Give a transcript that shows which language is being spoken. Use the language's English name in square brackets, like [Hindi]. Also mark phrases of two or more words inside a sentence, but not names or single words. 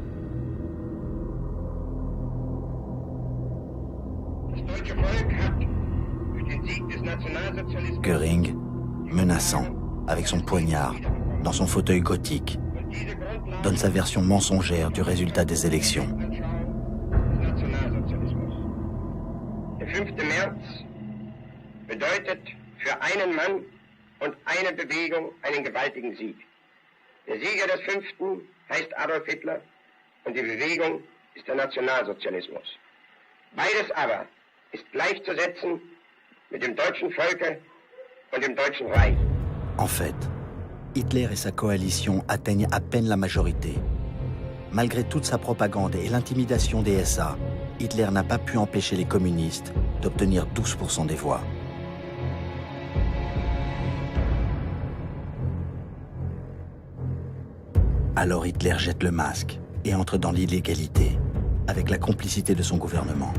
[French] Göring, menaçant, avec son poignard, dans son fauteuil gothique, donne sa version mensongère du résultat des élections. [German] Der 5. März bedeutet für einen Mann und eine Bewegung einen gewaltigen Sieg. Der Sieger des 5. heißt Adolf Hitler und die Bewegung ist der Nationalsozialismus. Beides aber ist gleichzusetzen mit dem deutschen Volke und dem Deutschen Reich. [French] En fait, Hitler et sa coalition atteignent à peine la majorité. Malgré toute sa propagande et l'intimidation des SA, Hitler n'a pas pu empêcher les communistes d'obtenir 12% des voix. Alors Hitler jette le masque et entre dans l'illégalité, avec la complicité de son gouvernement.